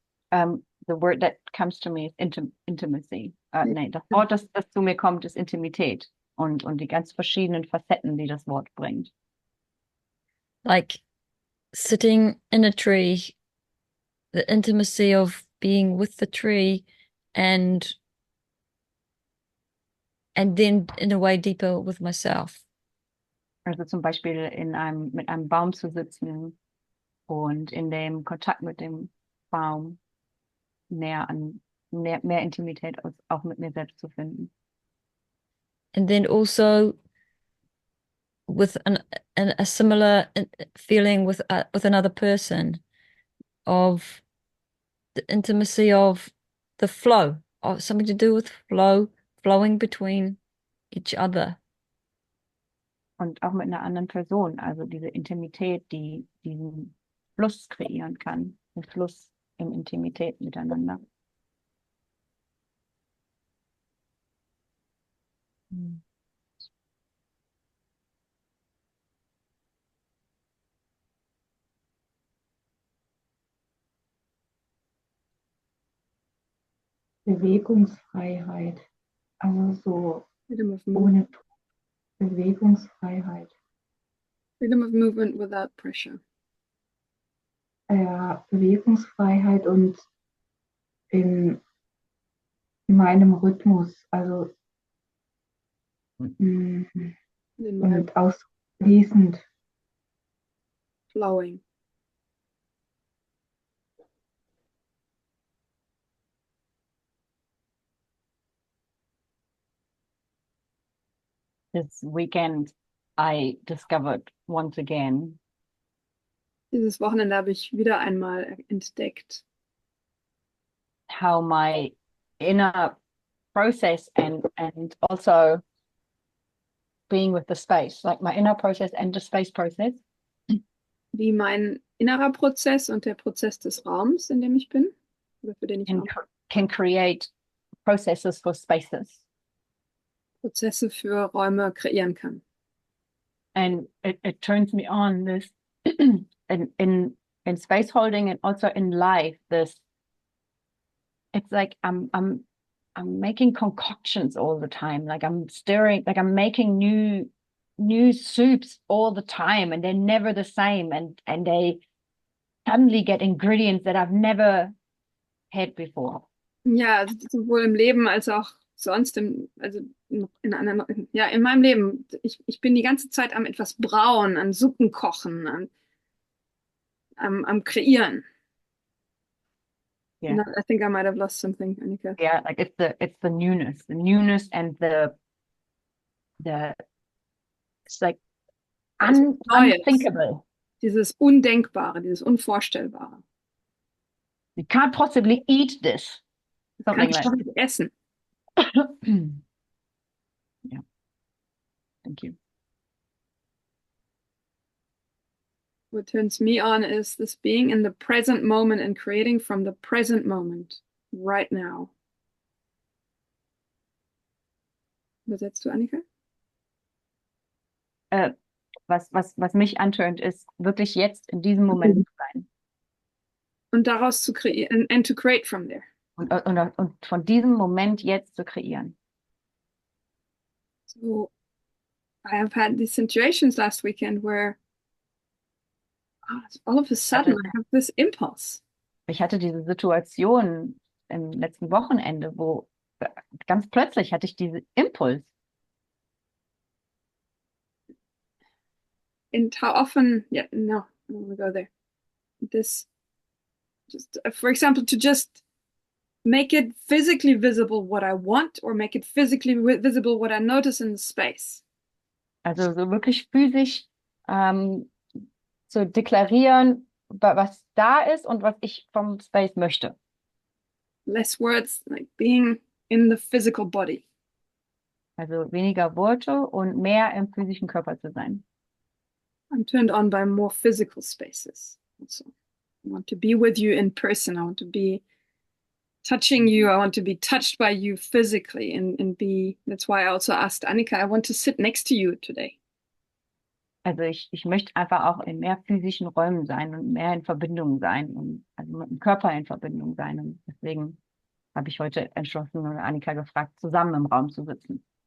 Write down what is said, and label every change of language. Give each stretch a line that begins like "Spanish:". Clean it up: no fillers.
English: The word that comes to me is intimacy.
German: Nee, das Wort, das zu mir kommt, ist Intimität und die ganz verschiedenen Facetten, die das Wort bringt.
English: Like sitting in a tree, the intimacy of being with the tree and then in a way deeper with myself.
German: Also zum Beispiel mit einem Baum zu sitzen und in dem Kontakt mit dem Baum mehr Intimität auch mit mir selbst zu finden.
English: And then also with a similar feeling with another person of the intimacy of the flow, of something to do with flowing between each other.
German: Und auch mit einer anderen Person, also diese Intimität, die diesen Fluss kreieren kann, den Fluss in Intimität miteinander. Bewegungsfreiheit. Also so
English: Freedom of
German: ohne Bewegungsfreiheit.
English: Freedom of movement without pressure.
German: Ja, Bewegungsfreiheit und in meinem Rhythmus, also und ausfließend.
English: Flowing. This weekend I discovered once again
German: Dieses Wochenende habe ich wieder einmal entdeckt,
English: how my inner process and also being with the space, like my inner process and the space process,
German: wie mein innerer Prozess und der Prozess des Raums, in dem ich bin, oder für den ich
English: can create processes for spaces.
German: Prozesse für Räume kreieren kann.
English: And it turns me on this in space holding and also in life, this it's like I'm making concoctions all the time. Like I'm stirring, like I'm making new soups all the time, and they're never the same, and they suddenly get ingredients that I've never had before.
German: Ja, also sowohl im Leben als auch sonst, in meinem Leben. Ich bin die ganze Zeit am etwas brauen, an Suppen kochen, am Kreieren.
English: Yeah. I think I might have lost something, Annika. Yeah, like it's the newness and the it's like unthinkable.
German: Dieses Undenkbare, dieses Unvorstellbare.
English: You can't possibly eat this. Something like
German: Kannst du essen.
English: Yeah. Thank you. What turns me on is this being in the present moment and creating from the present moment, right now.
German: Übersetzt du, Annika? was mich antörnt, ist wirklich jetzt in diesem Moment zu sein. Und daraus zu kreieren,
English: and to create from there.
German: Und von diesem Moment jetzt zu kreieren.
English: So I have had these situations last weekend where all of a sudden I have this impulse.
German: Ich hatte diese Situation im letzten Wochenende, wo ganz plötzlich hatte ich diesen Impuls.
English: And how often, yeah, no, I don't want to go there. This, just for example, to just make it physically visible what I want, or make it physically visible what I notice in the space.
German: Also so wirklich physisch zu deklarieren, was da ist und was ich vom Space möchte.
English: Less words, like being in the physical body.
German: Also weniger Worte und mehr im physischen Körper zu sein.
English: I'm turned on by more physical spaces. Also, I want to be with you in person. I want to be touching you. I want to be touched by you physically and be, that's why I also asked Annika, I want to sit next to you today.
German: Also ich möchte einfach auch in mehr physischen Räumen sein und mehr in Verbindung sein und also mit dem Körper in Verbindung sein. Und deswegen habe ich heute entschlossen oder Annika gefragt, zusammen im Raum zu sitzen.